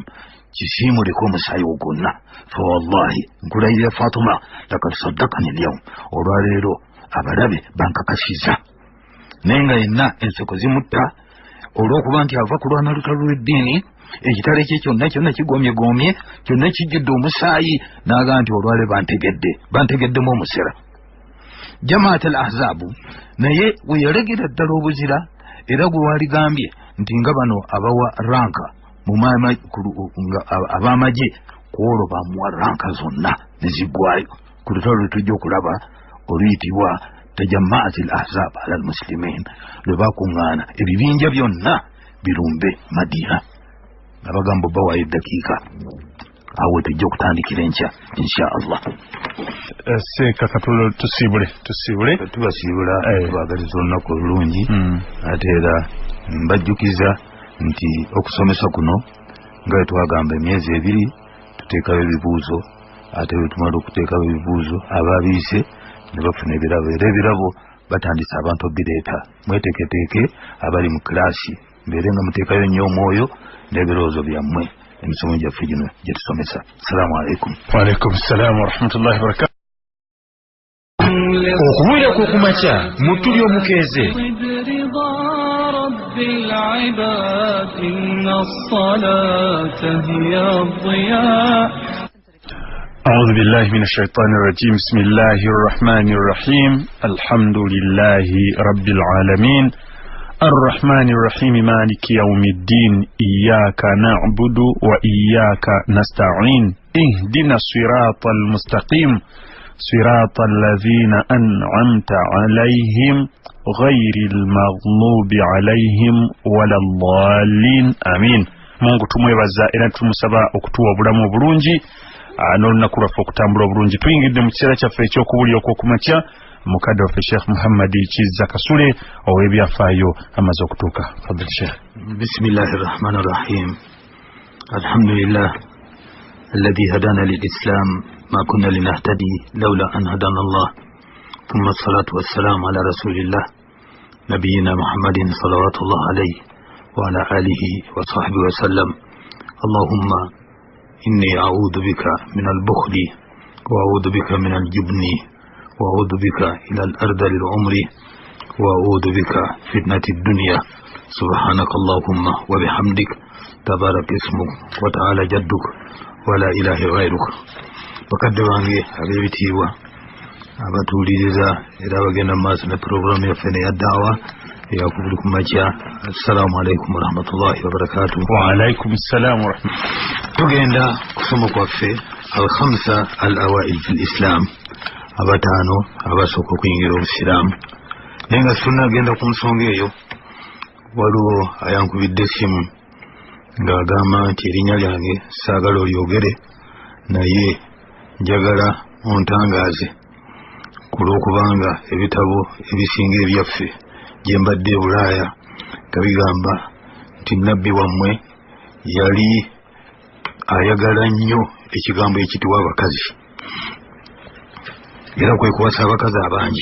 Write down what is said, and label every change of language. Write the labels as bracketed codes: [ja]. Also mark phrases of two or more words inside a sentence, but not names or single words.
[lg] kisiimuleko omusaayi wo gwonna fa wallahi nkulayirira Fatuma [ar] لقد صدقني اليوم [lg] olwaleero abalabe bankakasiza naye nga yenna enseko zimutta olw'okuba nti ava kulwana lutalo lw'eddiini ekitale kye kyonna kigomyegoomye kyonna kijjudde omusaayi n'aga nti olwale bantegeddemu omusera [ar] جماعة الأحزاب [lg] naye we yalegera ddala obuzira era gwe waaligambye nti nga bano abawa ranka ab'amagye kwolwo bamuwa ranka zonna nezigwayo ku lutalo lwe tujja okulaba oluyitibwa [ar] تجمعات الأحزاب على المسلمين [lg] lwe bakuŋŋaana ebibinja byonna birumbe Madina abagamba bawayo eddakiika awo tujja okutandikira enkya [ar] إن شاء الله. [lg] Sekakatulo tusiibule tubasiibula tubagaliza olunaku olulungi ate era mbajjukiza nti okusomesa kuno nga twagamba emyezi 2 tuteekayo ebibuuzo ate bwe tumala okuteekayo ebibuuzo abaabiise ne bafuna ebirabo era ebirabo batandise abantu obireeta mweteeketeeke abali mu kilaasi mbeere nga muteekayo nnyo omwoyo n'ebirowoozo byammwe emisomo gyaffe gino gye tusomesa. [ar] السلام عليكم. وعليكم السلام ورحمة الله وبركاته. [lg] Okuwulira kw'okumakya mu tuli omukeeze [ar] أعوذ بالله من الشيطان الرجيم بسم الله الرحمن الرحيم الحمد لله رب العالمين الرحمن الرحيم مالك يوم الدين إياك نعبد وإياك نستعين اهدنا الصراط المستقيم صراط الذين أنعمت عليهم غير المغضوب عليهم ولا الضالين آمين. [lg] Mungu tumwebaza era tumusaba okutuwa obulamu obulungi n'olunaku lwaffe okutambula obulungi. Tuyingidde mu kiseera kyaffe eky'okuwulira okw'okumakya mukadde waffe Sheikh Muhammad Kizza Kasule ow'ebyafaayo amaze okutuuka. [ar] فضيل شيخ. بسم الله الرحمن الرحيم. الحمد لله الذي هدانا للإسلام ما كنا لنهتدي لولا أن هدانا الله ثم الصلاة والسلام على رسول الله نبينا محمد صلوات الله عليه وعلى آله وصحبه وسلم. اللهم إني أعوذ بك من البخل وأعوذ بك من الجبن وأعوذ بك إلى أرذل العمر وأعوذ بك فتنة الدنيا. سبحانك اللهم وبحمدك تبارك اسمك وتعالى جدك ولا إله غيرك. [lg] Bakadde bange ab'ebitiibwa abatuuliriza era abagenda mu maaso ne puroguramu yaffe ne ya daawa eyakubuli ku makya. [ar] السلام عليكم ورحمة الله وبركاته. وعليكم السلام ورحمة الله. [lg] Tugenda kusoma kwaffe [ar] الخمسة الأوائل في الإسلام, [lg] abataano abasooka okuyingira obusiraamu. Naye nga tunagenda ku nsonga eyo waliwo ayankubidde essimu ng'agamba nti erinnya lyange saagala olyogere naye njagala ontangaaze ku lw'okubanga ebitabo ebisinga ebyaffe gye mbadde e Bulaaya nga bigamba nti nabbi wammwe yali ayagala nnyo ekigambo ekitibwa abakazi era kwe kuwasa abakazi abangi.